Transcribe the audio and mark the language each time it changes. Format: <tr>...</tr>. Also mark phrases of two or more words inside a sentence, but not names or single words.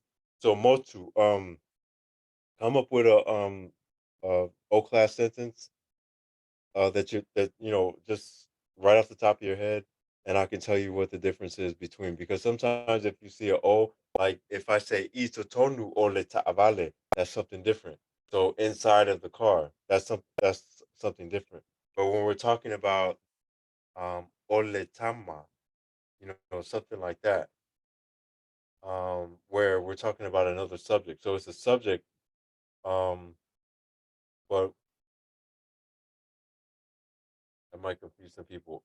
<en>So motu, come up with a O class sentence that just right off the top of your head, and I can tell you what the difference is between, because sometimes if you see a O, like if I say</en> <sm>itotonu ole ta'avale,</sm> <en>that's something different. So inside of the car, that's something different. But when we're talking about</en> <sm>ole tama,</sm> <en>something like that, where we're talking about another subject. So it's a subject, um, but I might confuse some people.</en>